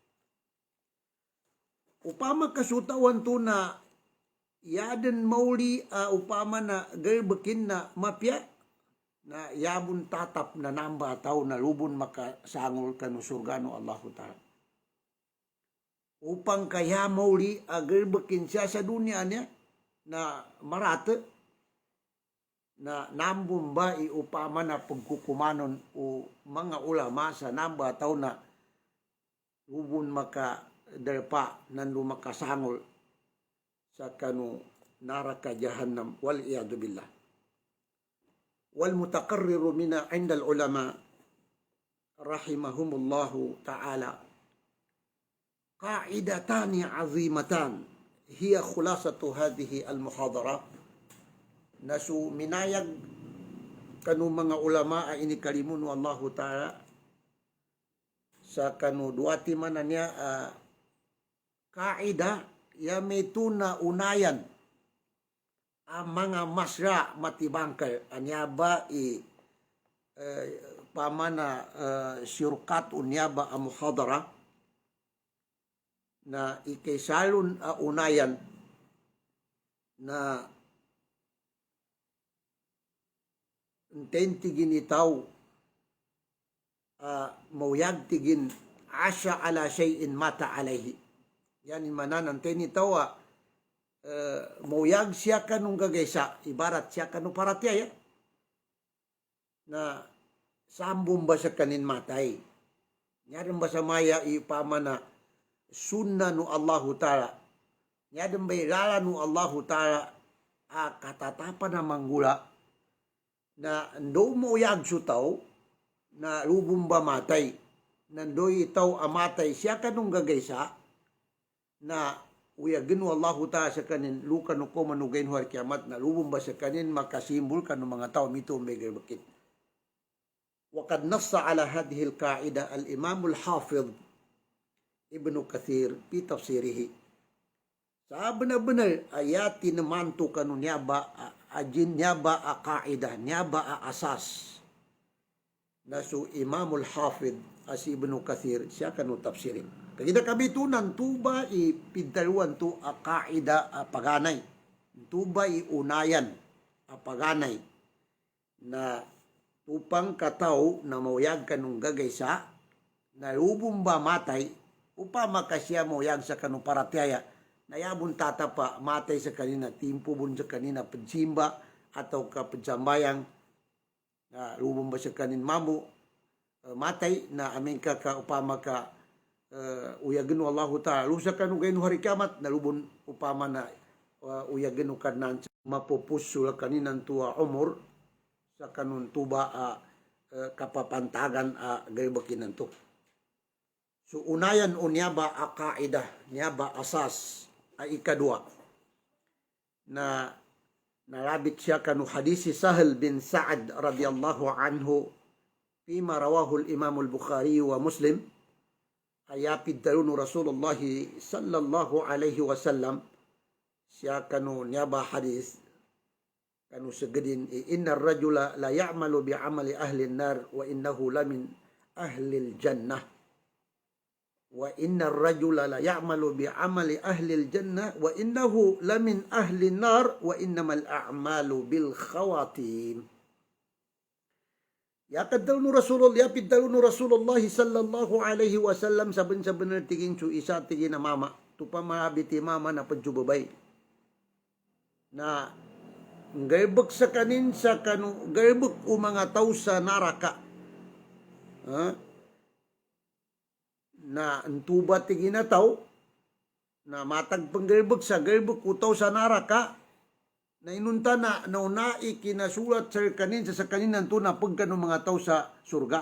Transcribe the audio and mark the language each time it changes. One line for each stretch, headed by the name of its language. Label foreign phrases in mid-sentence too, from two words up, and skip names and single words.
Maguindanaon: Upama kasutawan to na yaden mauli upama na galbekin na mapya na yabun tatap na namba tao na lubon makasangol kanu surgano Allahu Ta'ala. Upang kaya mauli agarbakin siya sa dunia niya na marata na nambun ba upama na pagkukumanon o mga ulama sa namba tao na lubon makadarpa nando makasangol sa kanu naraka jahannam
Arabic: والعياذ بالله. والمتقرر من عند العلماء رحمهم الله تعالى قاعدتان عظيمتان هي خلاصة هذه المحاضرة
Maguindanaon: nasu minayag kanu mga ulama ay inikalimun
Arabic: والله تعالى
Maguindanaon: sa kanu duati man niya kaida ya metuna unayan ang mga masra matibangkal anyaba pamana syurkat unyaba ang muhadara na ikaisalon unayan na tentigin itaw mauyag tigin asya
Arabic: على شيء مات عليه.
Maguindanaon: Yan manan anten itaw mauyag siya kanong gagaysa ibarat siya kanong paratya na sambong ba sa kanin matay. Nyaran ba sa maya ipama na sunna nu Allahu Ta'ala. Nyadan ba ilala nu Allahu Ta'ala katatapan na manggula na ndo mo yag sutaw na lubong ba matay. Nandoy itaw amatay siya kanong gagaysa na uyagin nu Allahu Ta'ala sa kanin luka no ko manugayin huwar kiamat na lubong ba sa kanin makasimbol ka ng mga tao mito umbegir bakit.
Arabic: وقد نص على هذه القاعدة الإمام الحافظ ابن كثير في تفسيره
Maguindanaon: Sa benar-benar ayati namanto kanu nyaba ajin nyaba a kaidah nyaba a asas. Nasu Imamul Hafid as Ibnu Kathir siya kanu tafsirin. Kagida kami tunan tuba ipintaluan tu a kaida a paganay. Tuba unayan a paganay na tupang kataw na mauyag kanung gagaysa na lubong ba matay upama kasya mauyag sa kanung paratyaya na yabon tatapa matay sa kanina timpo bun sa kanina pensimba atau ka pensambayang na lubong ba sa kanin mamu matay na amin ka upama ka uyagin Allahu Ta'ala lusa kanu gayno hari kiamat na lubon upama na uyagin kanan mapupus sula kaninan tua umur sa kanun tuba kapapantagan gaybakinan to. So unayan unyaba a kaidah nyaba asas ikadua na narabit siya kanu hadisi Sahal bin Sa'ad radhiyallahu
Arabic: عنه فيما رواه الإمام البخاري ومسلم
Maguindanaon: ayapid dalunu Rasulullah sallallahu alaihi wasallam siya kanu nyaba hadis kanu segedin
Arabic: إن الرجل ليعمل بعمل أهل النار وإنه لمن أهل الجنة وإن الرجل ليعمل بعمل أهل الجنة وإنه لمن أهل النار وإنما الأعمال بالخواتيم.
Maguindanaon: Yakadalnu Rasulullah yapidalnu Rasulullah
Arabic: صلى الله عليه وسلم
Maguindanaon: saben-saben tigin su isa tigin na mama tupamabiti mama na pajubabay na gaybek sa kanin sa kanu gaybek o mga tao sa naraka na antuba tiginataw na matag panggerbek sa gerbek utaw sa naraka na inunta na naunai kinasulat sa kanin sa kaninan to na pagkano mga tao sa surga.